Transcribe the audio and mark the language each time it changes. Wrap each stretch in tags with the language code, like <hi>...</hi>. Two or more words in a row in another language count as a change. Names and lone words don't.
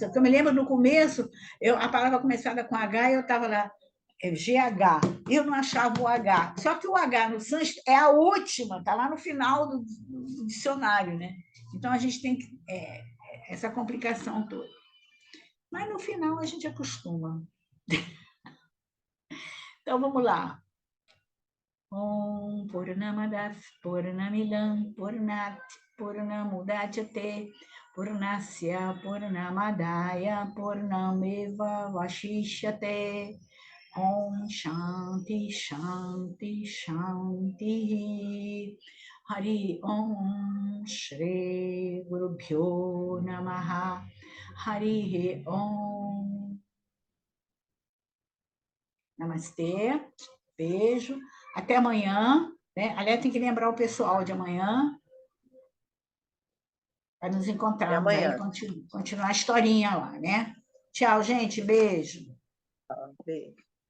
<pt>Porque eu me lembro no começo, a palavra começava com H e eu estava lá, GH, e eu não achava o H. Só que o H no sânscrito é a última, está lá no final do dicionário, né? Então a gente tem essa complicação toda. Mas no final a gente acostuma. Então vamos lá.</pt> <sa>ॐ पूर्णमदः पूर्णमिदं पूर्णात् पूर्णमुदच्यते पूर्णस्य पूर्णमादाय पूर्णमेव अवशिष्यते. ॐ शान्तिः शान्तिः शान्तिः. हरि ॐ श्री गुरुभ्यो नमः. हरि ॐ.</sa> <pt>Namastê, beijo. Até amanhã, né? Aliás, tem que lembrar o pessoal de amanhã para nos Até encontrarmos aí, amanhã. continuar a historinha lá, né? Tchau, gente, beijo. Beijo.</pt>